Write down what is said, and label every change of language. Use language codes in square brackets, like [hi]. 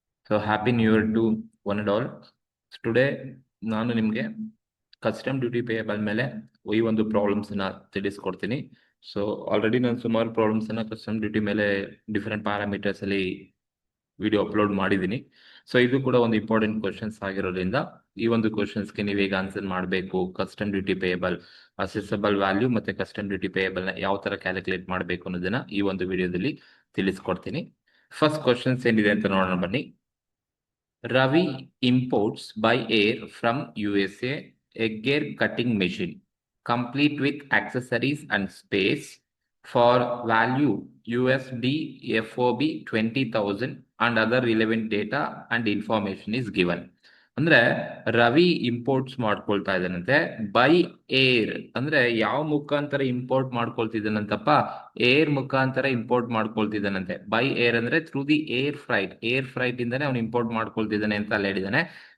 [en] So happy new year to one and all. So today [kn] ನಾನು ನಿಮಗೆ custom duty payable ಮೇಲೆ ಈ ಒಂದು ಪ್ರಾಬ್ಲಮ್ಸ್ ಅನ್ನ ತಿಳಿಸ್ಕೊಡ್ತೀನಿ. ಸೊ ಆಲ್ರೆಡಿ ನಾನು ಸುಮಾರು ಪ್ರಾಬ್ಲಮ್ಸ್ ಅನ್ನ ಕಸ್ಟಮ್ ಡ್ಯೂಟಿ ಮೇಲೆ ಡಿಫರೆಂಟ್ ಪ್ಯಾರಾಮೀಟರ್ಸ್ ಅಲ್ಲಿ ವಿಡಿಯೋ ಅಪ್ಲೋಡ್ ಮಾಡಿದ್ದೀನಿ. ಸೊ ಇದು ಕೂಡ ಒಂದು ಇಂಪಾರ್ಟೆಂಟ್ ಕ್ವಶನ್ಸ್ ಆಗಿರೋದ್ರಿಂದ ಈ ಒಂದು ಕ್ವಶನ್ಸ್ಗೆ ನೀವು ಹೇಗೆ ಆನ್ಸರ್ ಮಾಡಬೇಕು, custom duty payable, assessable value ಮತ್ತೆ ಕಸ್ಟಮ್ ಡ್ಯೂಟಿ ಪೇಯಬಲ್ ನ ಯಾವ ತರ ಕ್ಯಾಲ್ಕುಲೇಟ್ ಮಾಡಬೇಕು ಅನ್ನೋದನ್ನ ಈ ಒಂದು ವಿಡಿಯೋದಲ್ಲಿ ತಿಳಿಸ್ಕೊಡ್ತೀನಿ. ಫಸ್ಟ್ ಕ್ವಶನ್ಸ್ ಏನಿದೆ ಅಂತ ನೋಡೋಣ ಬನ್ನಿ. [en] Ravi imports by air from USA a gear cutting machine complete with accessories and space for value USD FOB 20,000 and other relevant data and information is given. [kn] ಅಂದ್ರೆ ರವಿ ಇಂಪೋರ್ಟ್ಸ್ ಮಾಡ್ಕೊಳ್ತಾ ಇದ್ದಾನಂತೆ ಬೈ ಏರ್. ಅಂದ್ರೆ ಯಾವ ಮುಖಾಂತರ import ಮಾಡ್ಕೊಳ್ತಿದ್ದಾನಂತಪ್ಪ? Air ಮುಖಾಂತರ import ಮಾಡ್ಕೊಳ್ತಿದ್ದಾನಂತೆ. By air ಅಂದ್ರೆ [en] through the air freight [kn] ಇಂದಾನೆ ಅವ್ನು import ಮಾಡ್ಕೊಳ್ತಿದ್ದಾನೆ ಅಂತ ಅಲ್ಲಿ ಹೇಳಿದಾನೆ.